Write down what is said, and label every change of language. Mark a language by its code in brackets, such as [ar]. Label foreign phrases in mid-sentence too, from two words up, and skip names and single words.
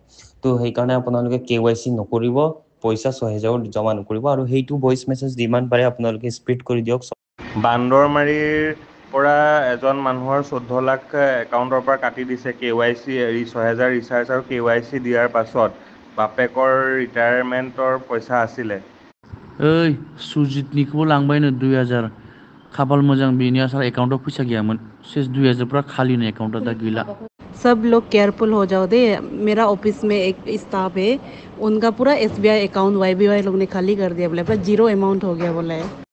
[as] তো সেইকাৰণে আপোনালোকে KYC নকৰিব, পইচা 6,000 জমা নকৰিব, আৰু সেইটো ভইচ মেছেজ যিমান পাৰে আপোনালোকে স্প্ৰেড কৰি দিয়ক। বান্দৰমাৰীৰ পৰা এজন মানুহৰ 14 লাখ একাউণ্টৰ পৰা কাটি দিছে KYC 6,000 ৰিচাৰ্জ আৰু KYC দিয়াৰ পাছত বাপেকৰ ৰিটায়াৰমেণ্টৰ পইচা আছিলে। [brx] ओइ सुजितनिखौबो लांबायनो 2,000 खाफाल मोजां बेनि आसार एकाउंटाव फैसा गैयामोन सेस 2,000 पूरा खालिनो एकाउंटा दा गैला। [hi] सब लोग केयरफुल हो जाओ दे। मेरा ऑफिस में एक स्टाफ है, उनका पूरा SBI अकाउंट YBY लोग ने खाली कर दिया, बोले पूरा जीरो अमाउंट हो गया बोला है।